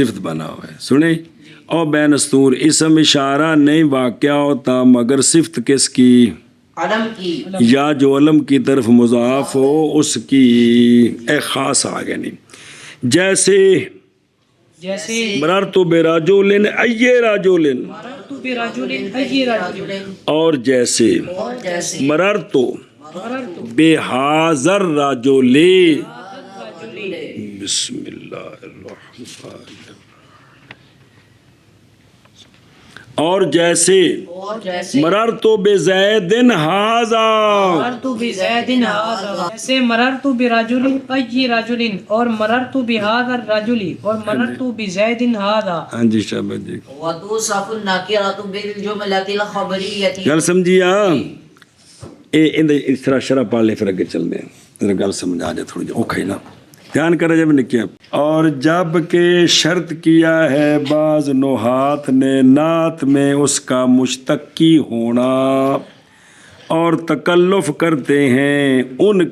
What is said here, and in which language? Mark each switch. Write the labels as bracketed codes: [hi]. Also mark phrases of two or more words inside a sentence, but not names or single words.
[ur] صفت بنا ہوا ہے، سنیں اور بین استور اسم اشارہ نہیں واقع ہوتا مگر صفت کس کی؟ علم کی، یا جو علم کی طرف مضاف ہو اس کی ایک خاص آگے نہیں، جیسے جیسے [ar] مررتو بے راجولن ای راجولن، مررت برجل أي رجل، [ur] اور جیسے اور جیسے [ar] مررتو مررت بے حاضر راجولے، بسم اللہ الرحمن الرحیم، [ur] اور جیسے اور جیسے [ar] مررتو بے زیدن ہاذا، مررت بزید هذا، جیسے مررت برجل أي رجل اور مررت بهذا الرجل اور مررت بزید هذا، [ur] ہاں جی شابت جی [ar] وتوصف النکرۃ بالجملۃ الخبریۃ، [pa] گل سمجھیا؟ اس طرح شرح پڑھ لے پھر اگے چل دیں، ذرا گل سمجھ آ جائے تھوڑی جی اوکھا ہی نا دھیان کرے جب نکیا۔ [ur] اور جب کہ شرط کیا ہے بعض نحات نے نعت میں اس کا مشتقی ہونا اور تکلف کرتے ہیں ان